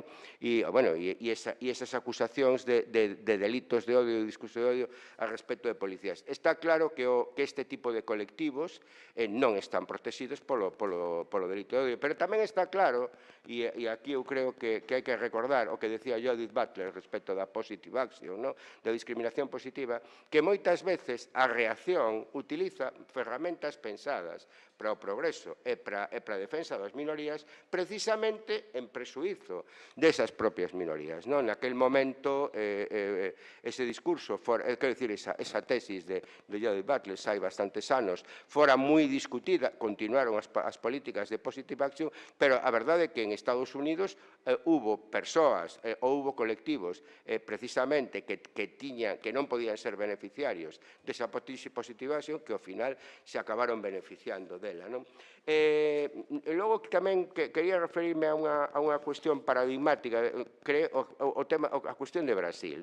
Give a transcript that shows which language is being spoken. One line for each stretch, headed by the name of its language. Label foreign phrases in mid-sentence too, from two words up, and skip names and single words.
Galician: E esas acusacións de delitos de odio e discurso de odio a respecto de policías. Está claro que este tipo de colectivos non están protegidos polo delito de odio, pero tamén está claro, e aquí eu creo que hai que recordar o que decía Judith Butler respecto da
English: positive action,
Galician: da discriminación positiva, que moitas veces a reacción utiliza ferramentas pensadas para o progreso e para a defensa das minorías precisamente en presuízo desas propias minorías. Naquel momento, ese discurso, quero dicir, esa tesis de Judith Butler, hai bastantes anos, fora moi discutida, continuaron as políticas de
English: positive action,
Galician: pero a verdade é que en Estados Unidos hubo persoas ou hubo colectivos precisamente que non podían ser beneficiarios desa positivación que ao final se acabaron beneficiando dela. Logo tamén quería referirme a unha cuestión paradigmática, a cuestión de Brasil.